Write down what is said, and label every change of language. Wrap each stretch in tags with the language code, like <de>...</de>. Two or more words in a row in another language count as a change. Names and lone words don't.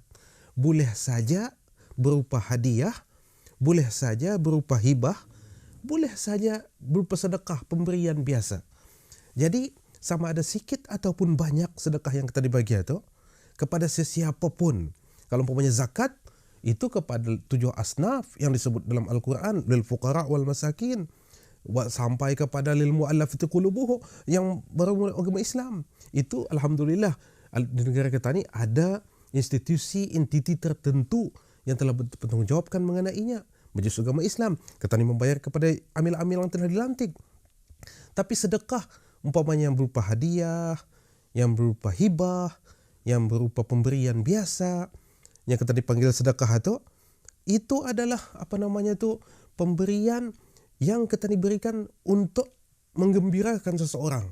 <ms>Boleh saja berupa hadiah, boleh saja berupa hibah, boleh saja berupa sedekah pemberian biasa. Jadi sama ada sikit ataupun banyak sedekah yang kita dibagi itu kepada sesiapa pun. Kalau umpamanya zakat, itu kepada 7 asnaf yang disebut dalam Al-Quran,</ms> <ar>للفقراء والمساكين,</ar> <ms>sampai kepada</ms> <ar>للمؤلفة قلوبهم</ar> <ms>yang baru agama Islam. Itu alhamdulillah di negara kita ni ada institusi entiti tertentu yang telah bertanggungjawabkan mengenainya. Majlis Agama Islam, kita ni membayar kepada amil-amil yang telah dilantik. Tapi sedekah umpamanya yang berupa hadiah, yang berupa hibah, yang berupa pemberian biasa, yang kita dipanggil sedekah itu adalah pemberian yang kita diberikan untuk menggembirakan seseorang.</ms>